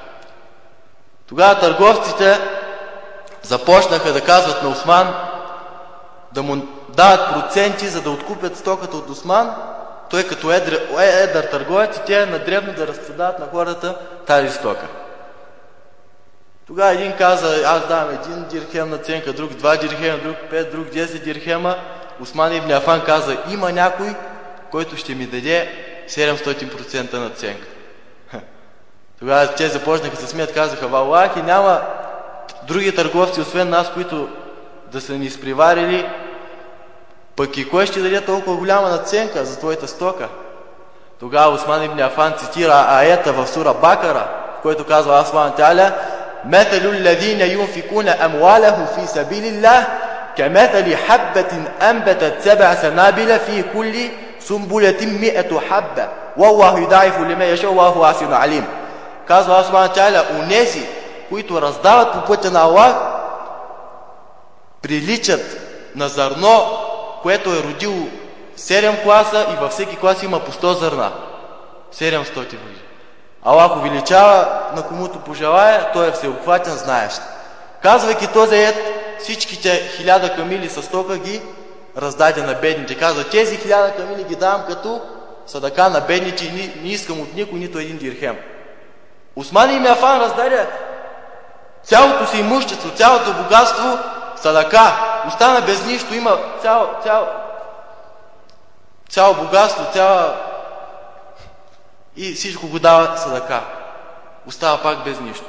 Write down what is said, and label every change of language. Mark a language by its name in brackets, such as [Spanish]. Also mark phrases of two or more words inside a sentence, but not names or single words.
[Bulgarian] Тогава търговците започнаха да казват на Усман да му дават проценти, за да откупят стоката от Усман. Той като едър търговец, те на дребно да разпродават на хората тази стока. Тогава един каза: аз давам 1 дирхем наценка, друг 2 дирхема, друг 5, друг 10 дирхема. Усман ибн Афан каза: има някой, който ще ми даде 700% наценка. Тогава те започнаха се смеят, казаха: валлахи, няма други търговци, освен нас, които да са ни изпреварили, пък и кой ще даде толкова голяма наценка за твоята стока? Тогава Усман ибн Афан цитира аета в сура Бакара, в който казва Аллах Та'аля: [Arabic] مثل الذين ينفقون أموالهم في سبيل الله كمثل حبة أنبتت 7 سنابل في كل سنبلة 100 حبة والله يضاعف لمن يشاء والله واسع عليم. [Bulgarian] Казва Аллах Та'аля: унези, които раздават по пътя на Аллах, приличат на зърно, което е родило 7 класа и във всеки клас има по 100 зърна. 700 години. Аллах увеличава на комуто пожелая, той е всеобхватен, знаещ. Казвайки този ед, всичките 1000 камили със стока ги раздаде на бедните. Казва: тези 1000 камили ги давам като садака на бедните и не искам от никой нито 1 дирхем. Усман ибн Афан раздаде цялото си имущество, цялото богатство садака. Остана без нищо, има цяло богатство, и всичко го дава садака. Остава пак без нищо.